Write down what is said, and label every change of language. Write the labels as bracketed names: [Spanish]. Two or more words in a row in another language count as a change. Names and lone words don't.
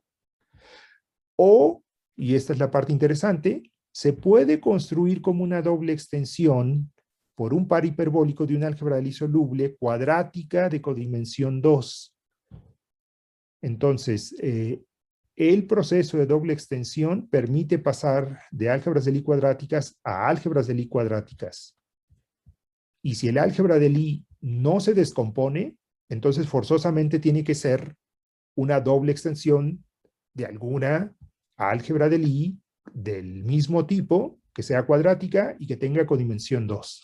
[Spanish] O, y esta es la parte interesante, se puede construir como una doble extensión por un par hiperbólico de una álgebra de Lie soluble cuadrática de codimensión 2. Entonces, el proceso de doble extensión permite pasar de álgebras de Lie cuadráticas a álgebras de Lie cuadráticas. Y si el álgebra de Lie no se descompone, entonces forzosamente tiene que ser una doble extensión de alguna álgebra de Lie del mismo tipo, que sea cuadrática y que tenga codimensión 2.